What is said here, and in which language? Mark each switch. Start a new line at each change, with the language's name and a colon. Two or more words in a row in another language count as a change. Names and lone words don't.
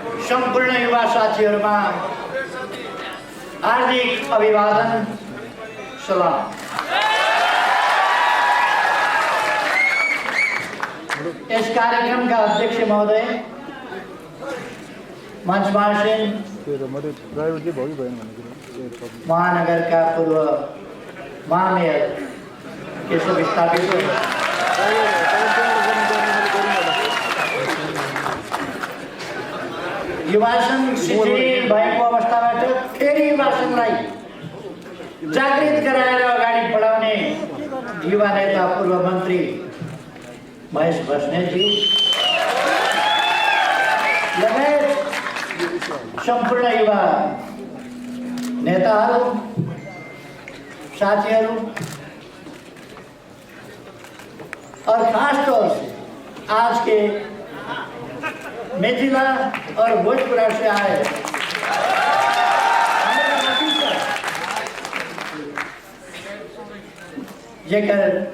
Nepali: सम्पूर्ण युवा साथीहरुमा हार्दिक अभिवादन सलाम।
Hindi: इस कार्यक्रम का अध्यक्ष महोदय मंचमासीन महानगर का पूर्व महामेयर केशव विस्थापित
Nepali: युवा संघ शिथिल भएको अवस्थाबाट फेरि युवा संघलाई जागृत गराएर अगाडि बढाउने युवा नेता पूर्व मन्त्री महेश बस्नेतजी लगायत सम्पूर्ण युवा नेताहरू साथीहरू
Hindi: और खास तौर से आज के मिथिला और भोजपुरा से आए जेकर